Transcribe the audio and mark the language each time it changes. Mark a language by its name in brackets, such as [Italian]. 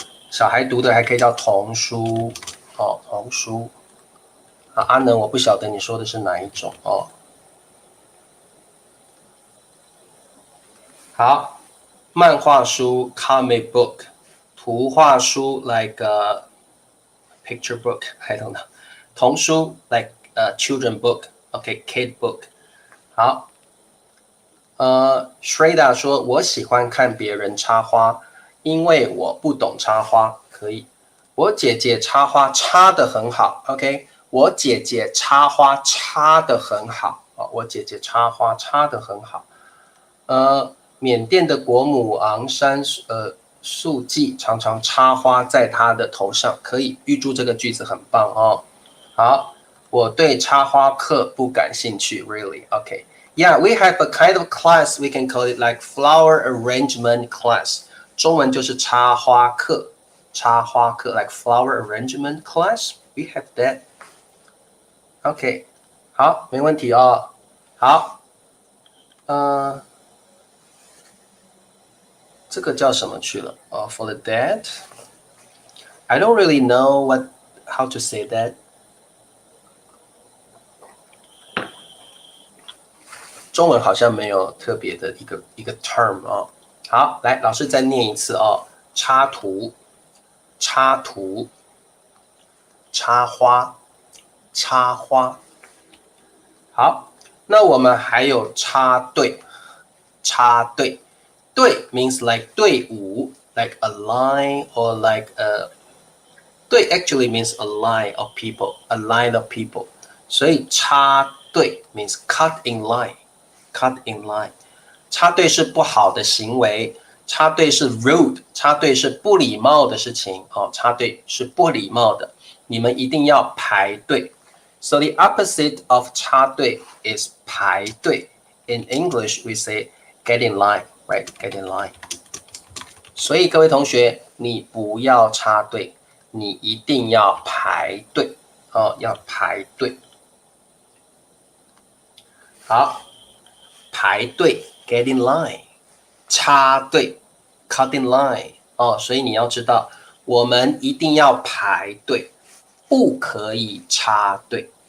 [Chinese] 小孩读的还可以叫童书童书。阿能，我不晓得你说的是哪一种好，漫画书 comic book， 图画书 like picture book [English] I don't know， [Chinese] 童书 like children book OK kid book。好Shreda 说我喜欢看别人插花，因为我不懂插花。可以，我姐姐插花插得很好 OK， 我姐姐插花插得很好我姐姐插花插得很好。缅甸的国母昂山素季常常插花在她的头上，可以，预祝这个句子很棒好，我对插花课不感兴趣 [English] really OK Yeah, we have a kind of class, we can call it like flower arrangement class. [Chinese] 中文就是插花课 [English] like flower arrangement class. We have that. [Chinese] OK, 好，没问题好，这个叫什么去了 [English] for the dead? I don't really know how to say that. [Chinese] 中文好像没有特别的一个 term 好，来，老师再念一次插图、插花、插花。好，那我们还有插队， [English] 队 means like 队伍 ，like a line or like a 队 actually means a line of people， 所以插队 means cut in line。 [Chinese] 插队是不好的行为，插队是 rude， 插队是不礼貌的事情插队是不礼貌的，你们一定要排队。 [English] So the opposite of 插队 is 排队。In English we say get in line, right? Get in line. [Chinese] 所以各位同学，你不要插队，你一定要排队哦，要排队。好，排队 [English] get in line， [Chinese] 插队 [English] cut in line [Chinese] 哦，所以你要知道，我们一定要排队，不可以插队。